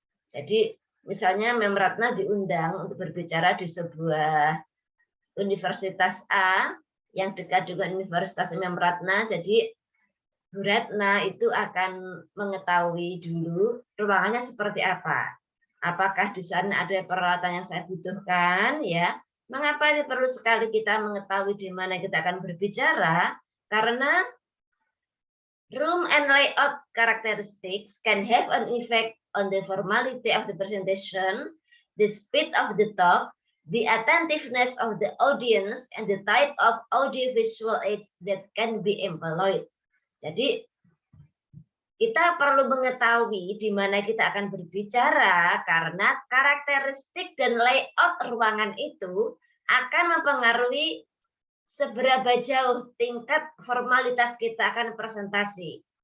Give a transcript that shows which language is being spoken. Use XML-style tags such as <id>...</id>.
<id>Jadi misalnya Mem Ratna diundang untuk berbicara di sebuah universitas A yang dekat dengan Universitas Mem Ratna. Jadi Bu Ratna itu akan mengetahui dulu ruangannya seperti apa. Apakah di sana ada peralatan yang saya butuhkan ya? Mengapa ini perlu sekali kita mengetahui di mana kita akan berbicara?</id> <en>Karena room and layout characteristics can have an effect on the formality of the presentation, the speed of the talk, the attentiveness of the audience, and the type of audiovisual aids that can be employed.</en> <id>Jadi kita perlu mengetahui di mana kita akan berbicara karena karakteristik dan layout ruangan itu akan mempengaruhi seberapa jauh tingkat formalitas kita akan presentasi.</id>